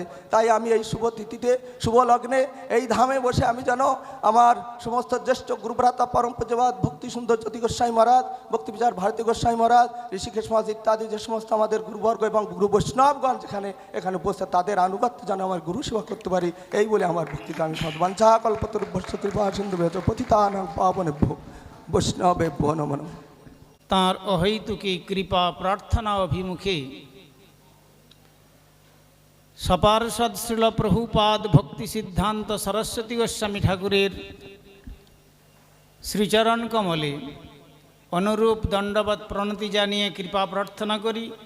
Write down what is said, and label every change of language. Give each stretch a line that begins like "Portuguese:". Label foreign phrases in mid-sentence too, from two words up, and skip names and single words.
Bangla: তাই আমি এই শুভ তিথিতে, শুভ লগ্নে এই ধামে বসে আমি যেন আমার সমস্ত জ্যেষ্ঠ গুরুভ্রাতা পরম পূজ্যপাদ ভক্তি সুন্দর জ্যোতি গোস্বামী মহারাজ, ভক্তি বিচার ভারতী গোস্বামী মহারাজ, ঋষিকেশ মহারাজ ইত্যাদি যে সমস্ত আমাদের গুরুবর্গ এবং গুরু বৈষ্ণবগণ যেখানে এখানে বসে তাদের আনুগত্য যেন আমার গুরু সেবা করতে পারি, এই বলে আমার ভক্তিকে আমি
Sanskrit: সদ্বাঞ্ছা কল্পতরুভ্যশ্চ কৃপা সিন্ধু ভেদ পতিতানাং পাবনেভ্যো বৈষ্ণবেভ্যো নমো নমঃ।
Bangla: তাঁর অহৈতুকী কৃপা প্রার্থনা অভিমুখে সপার্ষদ শ্রীল প্রভুপাদ ভক্তি সিদ্ধান্ত সরস্বতী গোস্বামী ঠাকুরের শ্রীচরণ কমলে অনুরূপ দণ্ডবৎ প্রণতি জানিয়ে কৃপা প্রার্থনা করি,